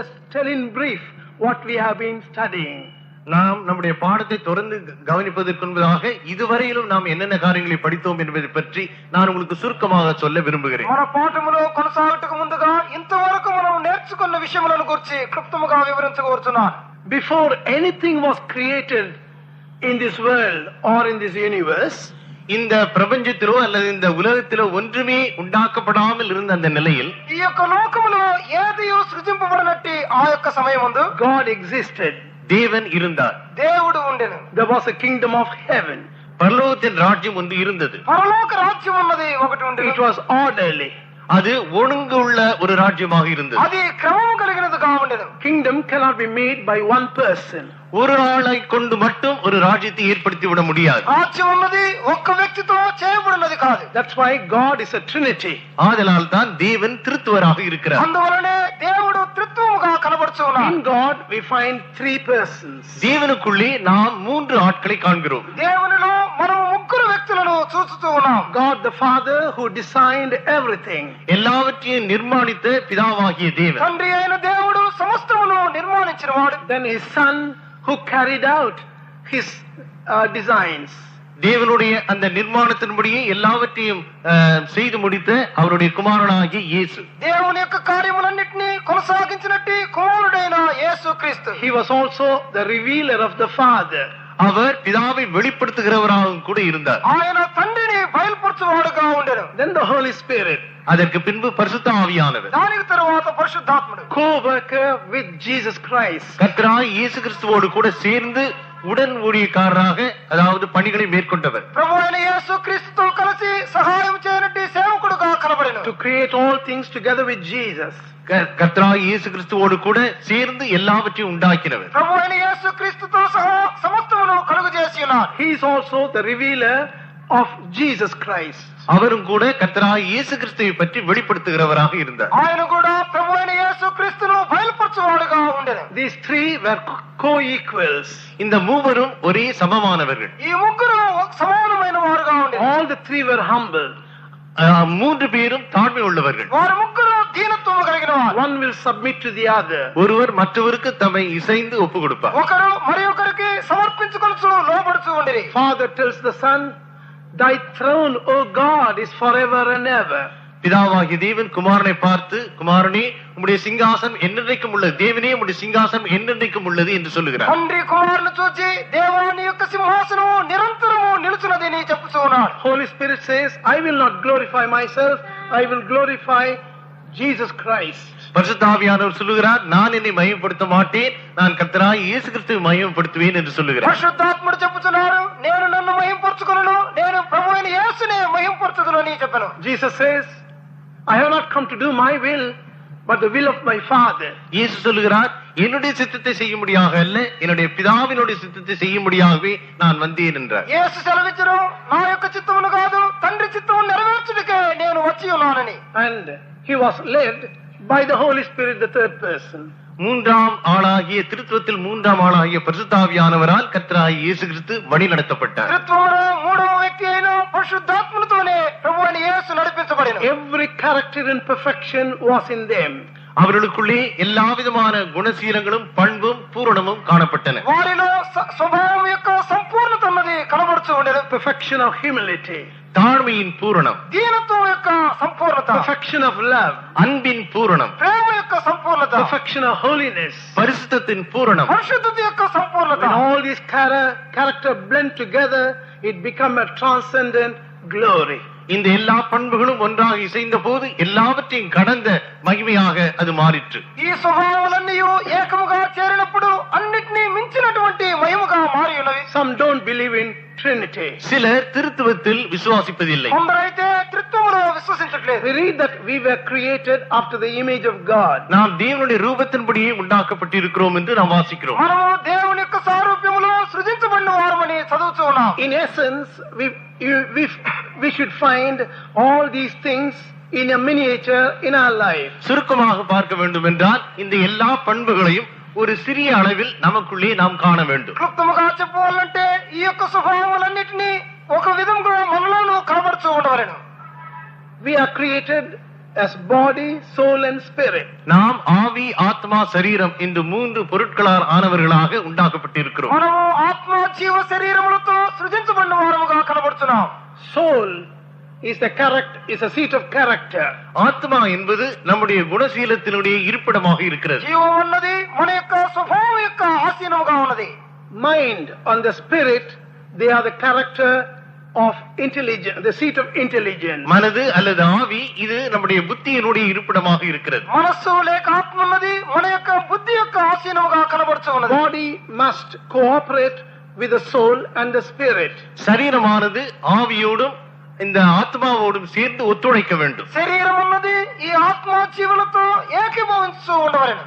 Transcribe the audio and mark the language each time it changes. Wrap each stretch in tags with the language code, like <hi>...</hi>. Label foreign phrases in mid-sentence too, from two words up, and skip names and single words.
<en>tell in brief what we have been studying.</en> <ta>நாம் நம்முடைய பாடத்தை தொடர்ந்து கவனிப்பதற்கு முன்பதாக இதுவரையிலும் நாம் என்னென்ன காரியங்களை படித்தோம் என்பதை பற்றி நான் உங்களுக்கு சுருக்கமாக சொல்ல விரும்புகிறேன்.</ta> <te>మన పాఠములో కొనసాగటకు ముందుగా ఇంతవరకు మనం నేర్చుకున్న విషయములను గురించి క్లుప్తముగా వివరించగోరుచున్నాను.</te> <en>Before anything was created in this world or in this universe,</en> <ta>இந்த பிரபஞ்சத்திலோ அல்லது இந்த உலகத்திலோ ஒன்றுமே உண்டாக்கப்படாமல் இருந்த அந்த நிலையில்</ta> <te>ఈ యొక్క లోకములో ఏదియో సృజింపబడినట్టి ఆ యొక్క సమయమందు</te> <en>God existed.</en> <ta>தேவன் இருந்தார்.</ta> <te>దేవుడు ఉండెను.</te> <en>There was a kingdom of heaven.</en> <ta>பரலோகத்தின் ராஜ்யம் ஒன்று இருந்தது.</ta> <te>పరలోక రాజ్యం ఉన్నది ఒకటి ఉండెను.</te> <en>It was orderly.</en> <ta>அது ஒழுங்கு உள்ள ஒரு ராஜ்யமாக இருந்தது.</ta> <te>అది క్రమము కలిగినదిగా ఉండెను.</te> <en>Kingdom cannot be made by one person.</en> <ta>ஒரு ஆளை கொண்டு மட்டும் ஒரு ராஜ்யத்தை ஏற்படுத்தி விட முடியாது.</ta> <te>రాజ్యం ఉన్నది ఒక్క వ్యక్తితో చేయబడినది కాదు.</te> <en>That's why God is a trinity.</en> <ta>ஆதலால் தான் தேவன் திருத்துவராக இருக்கிறார்.</ta> <te>అందువలనే దేవుడు త్రిత్వముగా కనబడుచు ఉన్నాడు.</te> <en>In God we find three persons.</en> <ta>தேவனுக்குள்ளே நாம் மூன்று ஆட்களை காண்கிறோம்.</ta> <te>దేవునిలో మనము ముగ్గురు వ్యక్తులను చూస్తూ ఉన్నాం.</te> <en>God the Father who designed everything.</en> <ta>எல்லாவற்றையும் நிர்மாணித்த பிதாவாகிய தேவன்.</ta> <te>తండ్రి అయిన దేవుడు సమస్తమును నిర్మాణించినవాడు.</te> <en>Then his Son who carried out his designs.</en> <ta>தேவனுடைய அந்த நிர்மாணத்தின்படியே எல்லாவற்றையும் செய்து முடித்த அவருடைய குமாரனாகிய இயேசு.</ta> <te>దేవుని యొక్క కార్యములన్నిటినీ కొనసాగించినట్టి కుమారుడైన యేసుక్రీస్తు.</te> <en>He was also the revealer of the Father.</en> <ta>அவர் பிதாவை வெளிப்படுத்துகிறவராகவும் கூட இருந்தார்.</ta> <te>ఆయన తండ్రిని బయలుపరచువాడుగా ఉండెను.</te> <en>Then the Holy Spirit.</en> <ta>அதற்கு பின்பு பரிசுத்த ஆவியானவர்.</ta> <te>దానికి తరువాత పరిశుద్ధాత్ముడు.</te> <en>Co-worker with Jesus Christ.</en> <ta>கர்த்தராகிய இயேசு கிறிஸ்துவோடு கூட சேர்ந்து உடன் ஊழியக்காரராக அதாவது பணிகளை மேற்கொண்டவர்.</ta> <te>ప్రభు అయిన యేసుక్రీస్తుతో కలిసి సహాయం చేయనట్టి సేవకుడుగా కనబడెను.</te> <en>To create all things together with Jesus.</en> <ta>கர்த்தராகிய இயேசு கிறிஸ்துவோடு கூட சேர்ந்து எல்லாவற்றையும் உண்டாக்கினவர்.</ta> <te>ప్రభు అయిన యేసుక్రీస్తుతో సహా సమస్తమును కలుగజేసి ఉన్నాడు.</te> <en>He is also the revealer of Jesus Christ.</en> <ta>அவரும் கூட கர்த்தராகிய இயேசு கிறிஸ்துவை பற்றி வெளிப்படுத்துகிறவராக இருந்தார்.</ta> <te>ఆయన కూడా ప్రభు అయిన యేసుక్రీస్తును బయలుపరచువాడుగా ఉండెను.</te> <en>These three were co-equals.</en> <ta>இந்த மூவரும் ஒரே சமமானவர்கள்.</ta> <te>ఈ ముగ్గురు సమానమైన వారుగా ఉండెను.</te> <en>All the three were humble.</en> <ta>மூன்று பேரும் தாழ்மை உள்ளவர்கள்.</ta> <te>వారు ముగ్గురు దీనత్వము కలిగిన వారు.</te> <en>One will submit to the other.</en> <ta>ஒருவர் மற்றவருக்கு தம்மை இசைந்து ஒப்பு கொடுப்பார்.</ta> <te>ఒకరు మరి ఒకరికి సమర్పించుకొనుచు లోబడుచు ఉండిరి.</te> <en>Father tells the Son, "Thy throne, O God, is forever and ever."</en> <ta>பிதாவாகிய தேவன் குமாரனை பார்த்து, குமாரனே உம்முடைய சிங்காசனம் என்றென்றைக்கும் உள்ளது. தேவனே உம்முடைய சிங்காசனம் என்றென்றைக்கும் உள்ளது என்று சொல்லுகிறார்.</ta> <te>తండ్రి కుమారుని చూచి దేవుని యొక్క సింహాసనము నిరంతరము నిలుచున్నది అని చెప్పుచూ ఉన్నాడు.</te> <en>Holy Spirit says, "I will not glorify myself, I will glorify Jesus Christ."</en> <ta>பரிசுத்த ஆவியானவர் சொல்லுகிறார், நான் என்னை மகிமைப்படுத்த மாட்டேன், நான் கர்த்தராகிய இயேசு கிறிஸ்துவை மகிமைப்படுத்துவேன் என்று சொல்லுகிறார்.</ta> <te>పరిశుద్ధాత్ముడు చెప్పుచున్నాడు, నేను నన్ను మహింపరచుకొనును, నేను ప్రభువైన యేసునే మహింపరచుదును అని చెప్పాను.</te> <en>Jesus says, "I have not come to do my will, but the will of my Father."</en> <ta>இயேசு சொல்லுகிறார், என்னுடைய சித்தத்தை செய்யும்படியாக அல்ல, என்னுடைய பிதாவினுடைய சித்தத்தை செய்யும்படியாகவே நான் வந்தேன் என்றார்.</ta> <te>యేసు సెలవిచ్చును, నా యొక్క చిత్తమును కాదు తండ్రి చిత్తమును నెరవేర్చుటకే నేను వచ్చి ఉన్నానని.</te> <en>And he was led by the Holy Spirit, the third person.</en> <ta>மூன்றாம் ஆளாகிய திருத்துவத்தில் மூன்றாம் ஆளாகிய பரிசுத்த ஆவியானவரால் கர்த்தராகிய இயேசு கிறிஸ்து வழி நடத்தப்பட்டார்.</ta> <te>త్రిత్వములో మూడవ వ్యక్తి అయిన పరిశుద్ధాత్మతోనే ప్రభువైన యేసు నడిపించబడిన.</te> <en>Every character and perfection was in them.</en> <ta>அவர்களுக்குள்ளே எல்லா விதமான குணசீலங்களும் பண்பும் பூரணமும் காணப்பட்டன.</ta> <te>వారిలో స్వభావం యొక్క సంపూర్ణత అన్నది కనబడుతూ ఉండేది.</te> <en>Perfection of humility.</en> <ta>தாழ்மையின் பூரணம்.</ta> <te>దీనత్వం యొక్క సంపూర్ణత.</te> <en>Perfection of love.</en> <ta>அன்பின் பூரணம்.</ta> <te>ప్రేమ యొక్క సంపూర్ణత.</te> <en>Perfection of holiness.</en> <ta>பரிசுத்தத்தின் பூரணம்.</ta> <te>పరిశుద్ధత యొక్క సంపూర్ణత.</te> <en>When all these character blend together, it become a transcendent glory.</en> <ta>இந்த எல்லா பண்புகளும் ஒன்றாக இசைந்த போது எல்லாவற்றையும் கடந்த மகிமையாக அது மாறிற்று.</ta> <te>ఈ స్వభావాలన్నీ ఏకముగా చేరినప్పుడు అన్నిటినీ మించినటువంటి మహిమగా మారి ఉన్నవి.</te> <en>Some don't believe in Trinity.</en> <ta>சிலர் திருத்துவத்தில் விசுவாசிப்பதில்லை.</ta> <te>కొందరైతే త్రిత్వములో విశ్వసించట్లేదు.</te> <en>We read that we were created after the image of God.</en> <ta>நாம் தேவனுடைய ரூபத்தின்படியே உண்டாக்கப்பட்டிருக்கிறோம் என்று நாம் வாசிக்கிறோம்.</ta> <te>మనము దేవుని యొక్క సారూప్యములో సృజించబడిన వారమని చదువుతూ ఉన్నాం.</te> <en>In essence, we should find all these things in a miniature in our life.</en> <ta>சுருக்கமாக பார்க்க வேண்டும் என்றால் இந்த எல்லா பண்புகளையும் ஒரு சிறிய அளவில் நமக்குள்ளே நாம் காண வேண்டும்.</ta> <te>క్లుప్తముగా చెప్పాలంటే ఈ యొక్క స్వభావాలన్నిటినీ ఒక విధంగా మనలోనూ కనబడుతూ ఉండవలెను.</te> <en>We are created as body, soul and spirit.</en> <ta>நாம் ஆவி, ஆத்மா, சரீரம் இந்த மூன்று பொருட்களால் ஆனவர்களாக உண்டாக்கப்பட்டிருக்கிறோம்.</ta> <te>మనము ఆత్మ జీవ శరీరములతో సృజించబడిన వారముగా కనబడుతున్నాం.</te> <en>Soul is a seat of character.</en> <ta>ஆத்மா என்பது நம்முடைய குணசீலத்தினுடைய இருப்பிடமாக இருக்கிறது.</ta> <te>జీవం అన్నది మన యొక్క స్వభావం యొక్క ఆసీనముగా ఉన్నది.</te> <en>Mind and the spirit, they are the character of intelligence, the seat of intelligence.</en> <ta>மனது அல்லது ஆவி இது நம்முடைய புத்தியினுடைய இருப்பிடமாக இருக்கிறது.</ta> <te>మనస్సు లేక ఆత్మ అన్నది మన యొక్క బుద్ధి యొక్క ఆసీనముగా కనబడుతూ ఉన్నది.</te> <en>Body must cooperate with the soul and the spirit.</en> <ta>சரீரமானது ஆவியோடும் இந்த ஆத்மாவோடும் சேர்ந்து ஒத்துழைக்க வேண்டும்.</ta> <te>శరీరం అన్నది ఈ ఆత్మ జీవులతో ఏకీభవించు ఉండవలెను.</te>